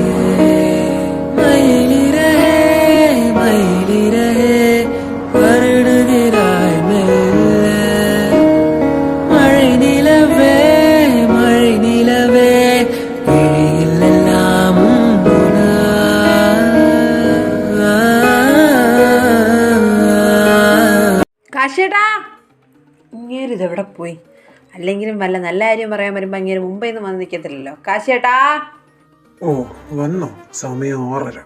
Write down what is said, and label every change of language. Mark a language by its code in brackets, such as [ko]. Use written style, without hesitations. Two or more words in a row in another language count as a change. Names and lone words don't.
[ta] மயிலிறகே மயிலிறகே வருடுகிறாய் மெல்ல, மழை நிலவே மழை நிலவே விழியில் எல்லாம் [ml] കാശേട്ടാ, ഇങ്ങേര് ഇതെവിടെ പോയി? അല്ലെങ്കിലും വല്ല നല്ല കാര്യം പറയാൻ വരുമ്പോൾ ഇങ്ങനെ മുമ്പേ നിന്ന് വന്ന് നിൽക്കത്തില്ലല്ലോ. കാശേട്ടാ. ഓ വന്നോ? സമയം 6:30.